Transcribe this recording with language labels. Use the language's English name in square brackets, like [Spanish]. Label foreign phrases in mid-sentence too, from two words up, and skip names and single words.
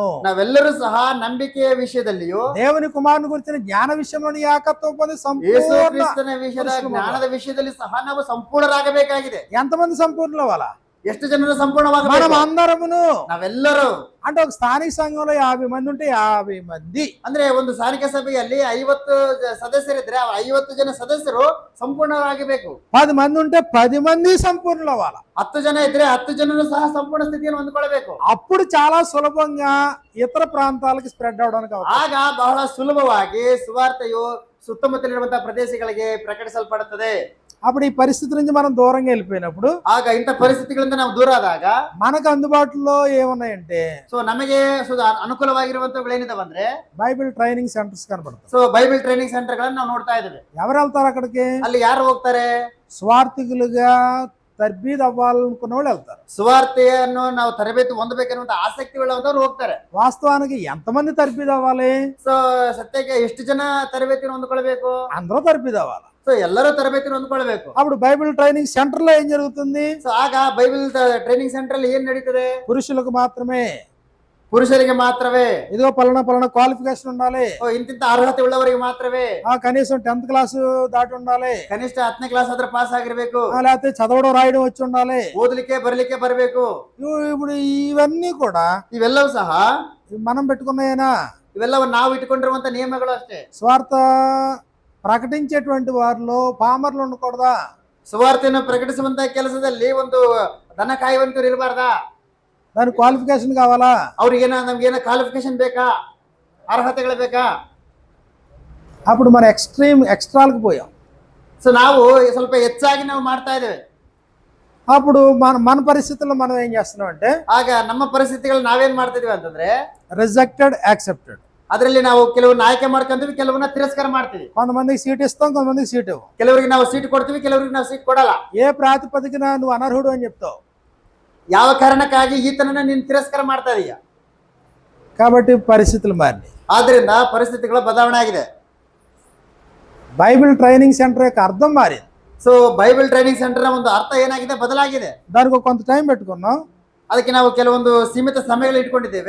[Kannada] ನಾವೆಲ್ಲರೂ ಸಹ ನಂಬಿಕೆಯ ವಿಷಯದಲ್ಲಿಯೂ, [Telugu] దేవుని కుమారుని గురించిన జ్ఞాన విషయంలోని ఏకత్వం పొంది [Kannada] ಯೇಸು [Telugu] సంపూర్ణ. [Kannada] ಕ್ರಿಸ್ತನ ವಿಷಯದ ಜ್ಞಾನದ ವಿಷಯದಲ್ಲಿ ಸಹ ನಾವು ಸಂಪೂರ್ಣರಾಗಬೇಕಾಗಿದೆ. [Telugu] ఎంతమంది సంపూర్ణలు అవ్వాలా? [Kannada] ಎಷ್ಟು ಜನರು [Telugu] మనం [Kannada] ಸಂಪೂರ್ಣವಾಗಬೇಕು? [Telugu] అందరమును. [Kannada] ನಾವೆಲ್ಲರೂ. [Telugu] అంటే ఒక స్థానిక సంఘంలో 50 మంది ఉంటే 50 మంది, [Kannada] ಅಂದ್ರೆ ಒಂದು ಸ್ಥಾನಿಕ ಸಭೆಯಲ್ಲಿ 50 ಸದಸ್ಯರಿದ್ರೆ 50 ಜನ ಸದಸ್ಯರು ಸಂಪೂರ್ಣರಾಗಬೇಕು. [Telugu] 10 మంది ఉంటే 10 మంది సంపూర్ణలు అవ్వాలా. [Kannada] 10 ಜನ ಇದ್ರೆ 10 ಜನರು ಸಹ ಸಂಪೂರ್ಣ ಸ್ಥಿತಿಯನ್ನು ಹೊಂದಿಕೊಳ್ಳಬೇಕು. [Telugu] అప్పుడు చాలా సులభంగా ఇతర ప్రాంతాలకు స్ప్రెడ్ అవడానికి అవుతుంది. [Kannada] ಆಗ ಬಹಳ ಸುಲಭವಾಗಿ ಸುವಾರ್ತೆಯು ಸುತ್ತಮುತ್ತಲಿರುವಂತಹ ಪ್ರದೇಶಗಳಿಗೆ ಪ್ರಕಟಿಸಲ್ಪಡುತ್ತದೆ. [Telugu] అప్పుడు ఈ పరిస్థితి నుంచి మనం దూరంగా వెళ్ళిపోయినప్పుడు, [Kannada] ಆಗ ಇಂಥ ಪರಿಸ್ಥಿತಿಗಳಿಂದ ನಾವು ದೂರ ಆದಾಗ [Telugu] మనకు అందుబాటులో ఏమున్నాయంటే [Kannada] ಸೊ ನಮಗೆ ಅನುಕೂಲವಾಗಿರುವಂತವುಗಳು ಏನಿದಾವಂದ್ರೆ [English] Bible training centers [Telugu] కనబడతాయి. [Kannada] ಸೊ [English] Bible training center [Kannada] ಗಳನ್ನ ನಾವು ನೋಡ್ತಾ ಇದ್ದೇವೆ. [Telugu] ఎవరు వెళ్తారు అక్కడికి? [Kannada] ಅಲ್ಲಿ ಯಾರು ಹೋಗ್ತಾರೆ? [Telugu] స్వార్థికులుగా తర్బీద్ అవ్వాలనుకున్న వాళ్ళు వెళ్తారు. [Kannada] ಸುವಾರ್ತೆಯನ್ನು ನಾವು ತರಬೇತಿ ಹೊಂದಬೇಕನ್ನುವಂತ ಆಸಕ್ತಿ ಉಳ್ಳವರು ಹೋಗ್ತಾರೆ. [Telugu] వాస్తవానికి ఎంతమంది తర్బీద్ అవ్వాలి? [Kannada] ಸೊ ಸತ್ಯಕ್ಕೆ ಎಷ್ಟು ಜನ ತರಬೇತಿಯನ್ನು ಹೊಂದ್ಕೊಳ್ಬೇಕು? [Telugu] అందరూ తర్బీద్ అవ్వాలి. [Kannada] ಸೊ ಎಲ್ಲರೂ ತರಬೇತಿಯನ್ನು ಹೊಂದ್ಕೊಳ್ಬೇಕು. [Telugu] అప్పుడు [English] Bible training center [Telugu] లో ఏం జరుగుతుంది? [Kannada] ಸೊ ಆಗ [English] Bible training center [Kannada] ಅಲ್ಲಿ ಏನ್ ನಡೀತದೆ? [Telugu] పురుషులకు మాత్రమే, [Kannada] ಪುರುಷರಿಗೆ ಮಾತ್ರವೇ. [Telugu] ఇదిగో పలానా క్వాలిఫికేషన్ ఉండాలి, [Kannada] ಇಂತಿಂತ ಅರ್ಹತೆ ಉಳ್ಳವರಿಗೆ ಮಾತ್ರವೇ. [Telugu] కనీసం 10th క్లాస్ దాటి ఉండాలి, [Kannada] ಕನಿಷ್ಠ 10ನೇ ಕ್ಲಾಸ್ ಆದ್ರೆ ಪಾಸ್ ಆಗಿರ್ಬೇಕು, [Telugu] లేకపోతే చదవడం రాయడం వచ్చి ఉండాలి, [Kannada] ಓದಲಿಕ್ಕೆ ಬರಲಿಕ್ಕೆ ಬರಬೇಕು. [Telugu] ఇప్పుడు ఇవన్నీ కూడా [Kannada] ಇವೆಲ್ಲವೂ ಸಹ [Telugu] మనం పెట్టుకున్నాయేనా? [Kannada] ಇವೆಲ್ಲವೂ ನಾವು ಇಟ್ಟುಕೊಂಡಿರುವಂತ ನಿಯಮಗಳು ಅಷ್ಟೇ. [Telugu] స్వార్థ ప్రకటించేటువంటి వారిలో పామర్లు ఉండకూడదా? [Kannada] ಸುವಾರ್ತೆಯನ್ನು ಪ್ರಕಟಿಸುವಂತ ಕೆಲಸದಲ್ಲಿ ಒಂದು ದನ ಕಾಯುವಂತರು ಇರಬಾರ್ದಾ? [Telugu] దాని క్వాలిఫికేషన్ కావాలా? [Kannada] ಅವ್ರಿಗೇನ ನಮ್ಗೇನ ಕ್ವಾಲಿಫಿಕೇಶನ್ ಬೇಕಾ? ಅರ್ಹತೆಗಳು ಬೇಕಾ? [Telugu] అప్పుడు మన ఎక్స్ట్రాలకు పోయాం. [Kannada] ಸೊ ನಾವು ಸ್ವಲ್ಪ ಹೆಚ್ಚಾಗಿ ನಾವು ಮಾಡ್ತಾ ಇದ್ದೇವೆ. [Telugu] అప్పుడు మన పరిస్థితుల్లో మనం ఏం చేస్తున్నాం అంటే, [Kannada] ಆಗ ನಮ್ಮ ಪರಿಸ್ಥಿತಿಗಳು ನಾವೇನ್ ಮಾಡ್ತಿದೀವಿ ಅಂತಂದ್ರೆ [English] rejected accepted. [Kannada] ಅದರಲ್ಲಿ ನಾವು ಕೆಲವನ್ನ ಆಯ್ಕೆ ಮಾಡ್ಕೊಂತೀವಿ, ಕೆಲವನ್ನ ತಿರಸ್ಕಾರ ಮಾಡ್ತೀವಿ. [Telugu] కొంతమందికి సీట్ ఇస్తాం, కొంతమందికి సీట్ ఇవ్వం. [Kannada] ಕೆಲವರಿಗೆ ನಾವು ಸೀಟ್ ಕೊಡ್ತೀವಿ, ಕೆಲವರಿಗೆ ನಾವು ಸೀಟ್ ಕೊಡಲ್ಲ. [Telugu] ఏ ప్రాతిపదికన నువ్వు అనర్హుడు అని చెప్తావు? [Kannada] ಯಾವ ಕಾರಣಕ್ಕಾಗಿ ಈತನನ್ನ ನೀನು ತಿರಸ್ಕಾರ ಮಾಡ್ತಾ ಇದೀಯ? [Telugu] కాబట్టి పరిస్థితులు మారినాయి. [Kannada] ಆದ್ರಿಂದ ಪರಿಸ್ಥಿತಿಗಳ ಬದಲಾವಣೆ ಆಗಿದೆ. [English] Bible training center [Telugu] యొక్క అర్థం మారింది. [Kannada] ಸೊ [English] Bible training center [Kannada] ನ ಒಂದು ಅರ್ಥ ಏನಾಗಿದೆ? ಬದಲಾಗಿದೆ. [Telugu] దానికి ఒక కొంత టైం పెట్టుకున్నాం. [Kannada] ಅದಕ್ಕೆ ನಾವು ಕೆಲವೊಂದು ಸೀಮಿತ ಸಮಯಗಳು ಇಟ್ಕೊಂಡಿದ್ದೇವೆ.